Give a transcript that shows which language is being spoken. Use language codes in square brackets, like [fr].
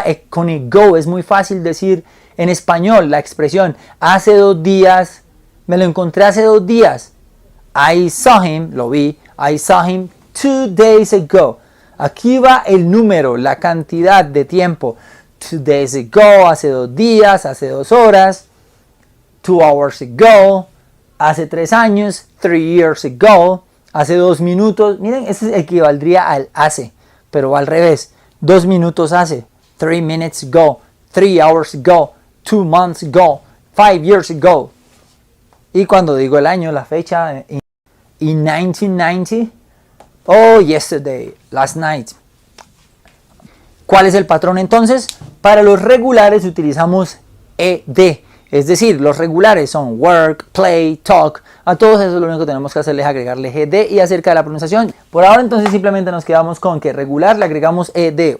[es] Con el go es muy fácil decir en español la expresión hace 2 días, me lo encontré hace 2 días. [en] I saw him, [es] lo vi, [en] I saw him 2 days ago. [es] Aquí va el número, la cantidad de tiempo. [en] 2 days ago, [es] hace 2 días, hace 2 horas. [en] 2 hours ago, [es] hace 3 años. [en] 3 years ago, [es] hace 2 minutos. Miren, eso equivaldría al hace, pero va al revés. 2 minutos hace. [en] 3 minutes ago. 3 hours ago. 2 months ago. 5 years ago. [es] Y cuando digo el año, la fecha, [en] in 1990. Oh, yesterday, last night. [es] ¿Cuál es el patrón entonces? Para los regulares utilizamos ed. Es decir, los regulares son work, play, talk. A todos esos lo único que tenemos que hacer es agregarle ed. Y acerca de la pronunciación, por ahora entonces simplemente nos quedamos con que regular le agregamos ed.